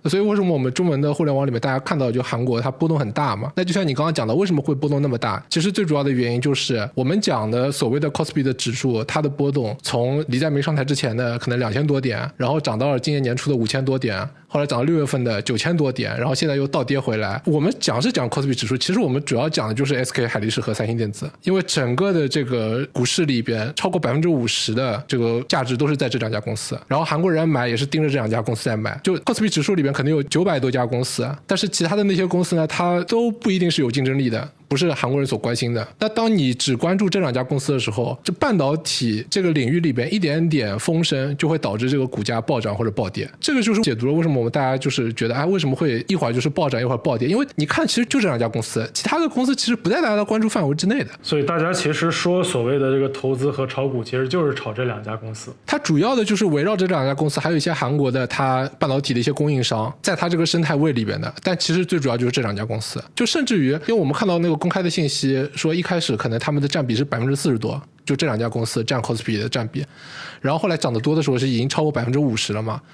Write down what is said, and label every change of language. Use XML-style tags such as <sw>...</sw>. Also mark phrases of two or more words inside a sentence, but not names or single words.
<zh>所以為什麼我們中文的互聯網裡面大家看到就韓國它波動很大嘛，那就像你剛剛講的為什麼會波動那麼大，其實最主要的原因就是我們講的所謂的 Kospi 的指數，它的波動從李在明上台之前的可能2000多點，然後漲到了今年年初的5000多點，後來漲到6月份的9000多點，然後現在又倒跌回来。我們講是講 Kospi 指數，其實我們主要講的就是 SK 海力士和三星電子，因為整個的这個股市裡邊超過50%的這個價值都是在這2家公司，然後韓國人買也是盯着這2家公司在買。就 Kospi 指數裡邊可能有900多家公司，但是其他的那些公司呢，它都不一定是有競爭力的，不是韓國人所關心的。那當你只關注這2家公司的時候，就半導體這個領域裡邊一點點風聲就會導致這個股價暴漲或者暴跌。這個就是解讀了為什麼我們大家就是覺得為什麼會一會兒就是暴漲一會兒暴跌，因為你看其實就這2家公司，其他的公司其實不在大家的關注範圍之內的。所以大家其實說所謂的這個投資和炒股其實就是炒這2家公司，它主要的就是圍繞這2家公司，還有一些韓國的它半導體的一些供應商在它這個生態位裡邊的，但其實最主要就是這2家公司。就甚至于因為我們看到那個公開的信息說一開始可能他們的佔比是40%多， 就这2家公司占 Kospi 的占比，然后后来涨得多的时候是已经超过50%了嘛。</zh>